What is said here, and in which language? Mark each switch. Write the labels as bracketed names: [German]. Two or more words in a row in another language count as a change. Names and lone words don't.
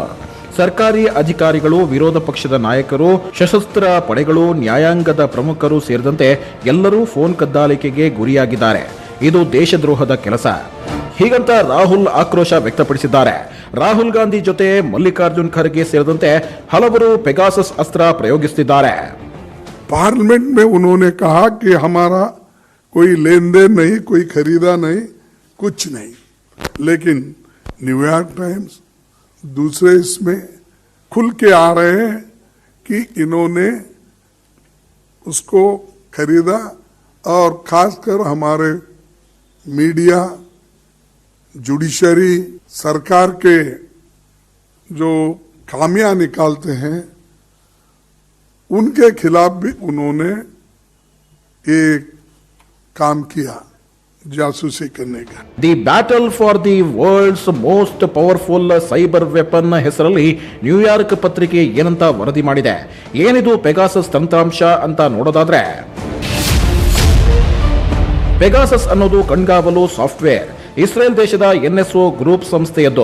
[Kannada] ಸರ್ಕಾರಿ ಅಧಿಕಾರಿಗಳು, ವಿರೋಧ ಪಕ್ಷದ ನಾಯಕರು, ಸಶಸ್ತ್ರ ಪಡೆಗಳು, ನ್ಯಾಯಾಂಗದ ಪ್ರಮುಖರು ಸೇರಿದಂತೆ ಎಲ್ಲರೂ ಫೋನ್ ಕದ್ದಾಲಿಕೆಗೆ ಗುರಿಯಾಗಿದ್ದಾರೆ. ಇದು ದೇಶದ್ರೋಹದ ಕೆಲಸ, ಹೀಗಂತ ರಾಹುಲ್ ಆಕ್ರೋಶ ವ್ಯಕ್ತಪಡಿಸಿದ್ದಾರೆ. ರಾಹುಲ್ ಗಾಂಧಿ ಜೊತೆ ಮಲ್ಲಿಕಾರ್ಜುನ್ ಖರ್ಗೆ ಸೇರಿದಂತೆ ಹಲವರು ಪೆಗಾಸಸ್ ಅಸ್ತ್ರ ಪ್ರಯೋಗಿಸುತ್ತಿದ್ದಾರೆ. [Hindi] पार्लियामेंट में उन्होंने कहा कि हमारा कोई लेन देन नहीं, कोई खरीदा नहीं, कुछ नहीं, लेकिन न्यूयॉर्क टाइम्स दूसरे इसमें खुल के आ रहे हैं कि इन्होंने उसको खरीदा और खासकर हमारे मीडिया, जुडिशरी, सरकार के जो खामियां निकालते हैं उनके खिलाफ भी उन्होंने एक काम किया, जासूसी करने का. [Kannada] ದಿ ಬ್ಯಾಟಲ್ ಫಾರ್ ದಿ ವರ್ಲ್ಡ್ಸ್ ಮೋಸ್ಟ್ ಪವರ್ಫುಲ್ ಸೈಬರ್ ವೆಪನ್ ಹೆಸರಲ್ಲಿ ನ್ಯೂಯಾರ್ಕ್ ಪತ್ರಿಕೆ ಏನಂತ ವರದಿ ಮಾಡಿದೆ. ಏನಿದು ಪೆಗಾಸಸ್ ತಂತ್ರಾಂಶ ಅಂತ ನೋಡೋದಾದ್ರೆ, ಪೆಗಾಸಸ್ ಅನ್ನೋದು ಕಣ್ಗಾವಲು ಸಾಫ್ಟ್ವೇರ್. ಇಸ್ರೇಲ್ ದೇಶದ NSO ಗ್ರೂಪ್ ಸಂಸ್ಥೆಯದ್ದು.